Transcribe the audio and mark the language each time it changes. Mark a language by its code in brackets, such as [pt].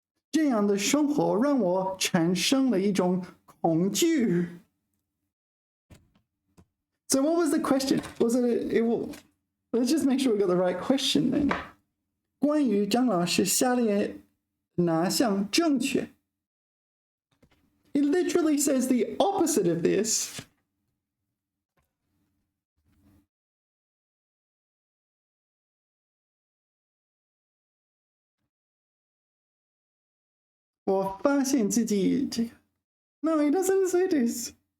[zh] 这样的生活让我产生了一种恐惧。 [en] So what was the question? Was let's just make sure we got the right question then. [zh] 关于张老师下列哪项正确？ [en] It literally says the opposite of this. [zh] 我发现自己这个 [en] No, it doesn't say this.